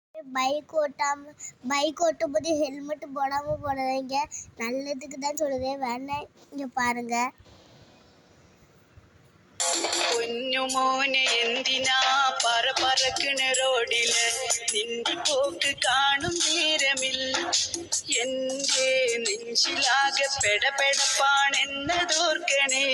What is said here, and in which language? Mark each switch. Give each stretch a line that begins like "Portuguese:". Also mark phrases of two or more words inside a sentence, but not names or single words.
Tamil: பைக் ஓட்டும் போது ஹெல்மெட் போடாமல் போடாதீங்க. நல்லதுக்கு தான் சொல்லுதே, வேணா இங்கே பாருங்க.
Malayalam: പൊന്നുമോനെ എന്തിനാ പറക്കണ റോഡില് നിന്റെ പോക്ക് കാണും നേരമിൽ എന്റെ നെഞ്ചിലാകെ പെടപ്പെടപ്പാണെന്നതോർക്കണേ.